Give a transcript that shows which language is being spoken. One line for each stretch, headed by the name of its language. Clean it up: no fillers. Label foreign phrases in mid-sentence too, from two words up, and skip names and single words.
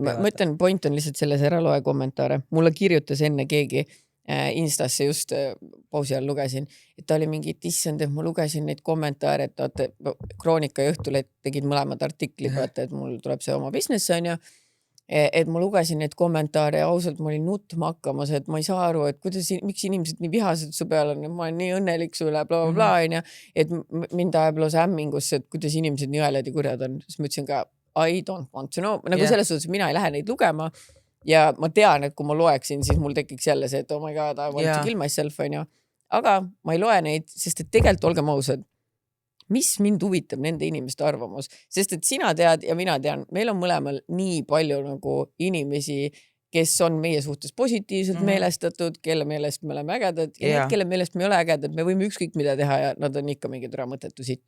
Estonian: Ma ütlen, point on lihtsalt selles ära loe kommentaare. Mulle kirjutas enne keegi Instasse just pausi all lugesin, et ta oli mingi, et issand, et ma lugesin neid kommentaare, et Kroonika ja Õhtuleht tegid mõlemad artiklid, vaata, et mul tuleb see oma business on ju, et ma lugesin neid kommentaare ja ausalt ma olin nutma hakkamas, et ma ei saa aru, et miks inimesed nii vihased su peal on, ma olen nii õnnelik sulle, bla, on ju, et mind ajab lausa hämmingusse, et kuidas inimesed nii õeled ja kurjad on, siis ma ütlesin ka,
English: I don't want to know,
Estonian: nagu selles suhtes, mina ei lähe neid lugema ja ma tean, et kui ma loeksin, siis mul tekiks jälle see, et
English: oh my god, I want to kill myself,
Estonian: on ju. Aga ma ei loe neid, sest et tegelikult olgem ausad, mis mind huvitab nende inimeste arvamus, sest et sina tead ja mina tean, meil on mõlemal nii palju nagu inimesi, kes on meie suhtes positiivselt meelestatud, kelle meelest me oleme ägedad ja need, kelle meelest me ei ole ägedad, me võime ükskõik mida teha ja nad on ikka mingi türa mõttetu sitt.